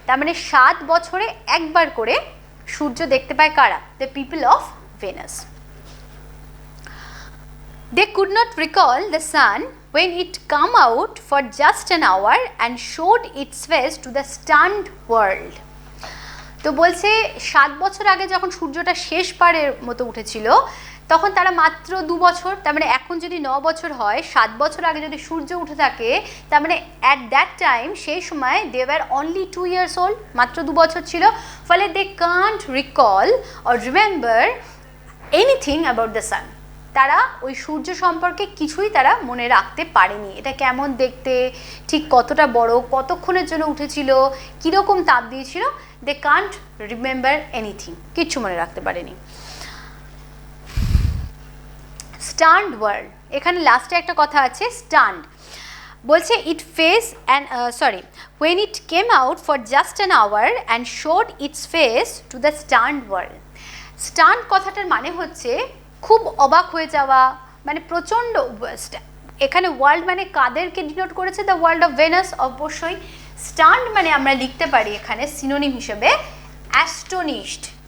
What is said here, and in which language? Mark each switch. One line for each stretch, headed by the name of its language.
Bangla: তার মানে 7 বছরে একবার করে সূর্য দেখতে পায় কারা?
English: The people of Venus. They could not recall the sun when it come out for just an hour and showed its face to the stunned world।
Bangla: তো বলছে 7 বছর আগে যখন সূর্যটা শেষ পারের মতো উঠেছিল তখন তারা মাত্র 2 বছর, তার মানে এখন যদি 9 বছর হয়, 7 বছর আগে যদি সূর্য উঠে থাকে তার মানে
English: at that time
Bangla: সেই সময়
English: they were only 2 years old,
Bangla: মাত্র 2 বছর ছিল।
English: ফলে they can't recall or remember anything about the sun.
Bangla: তারা ওই সূর্য সম্পর্কে কিছুই তারা মনে রাখতে পারেনি। এটা কেমন দেখতে, ঠিক কতটা বড়, কতক্ষণের জন্য উঠেছিল, কীরকম তাপ দিয়েছিল,
English: they can't remember anything,
Bangla: কিচ্ছু মনে রাখতে পারেনি।
English: stunned world,
Bangla: এখানে লাস্টে একটা কথা আছে স্টান্ড, বলছে
English: It face and when it came out for just an hour and showed its face to the stunned world।
Bangla: Stand কথাটার মানে হচ্ছে খুব অবাক হয়ে যাওয়া, মানে প্রচণ্ড। এখানে ওয়ার্ল্ড মানে কাদেরকে ডিনোট করেছে?
English: the world of Venus
Bangla: অবশ্যই। স্টান্ড মানে আমরা লিখতে পারি এখানে সিনোনিম হিসেবে অ্যাস্টোনিশড।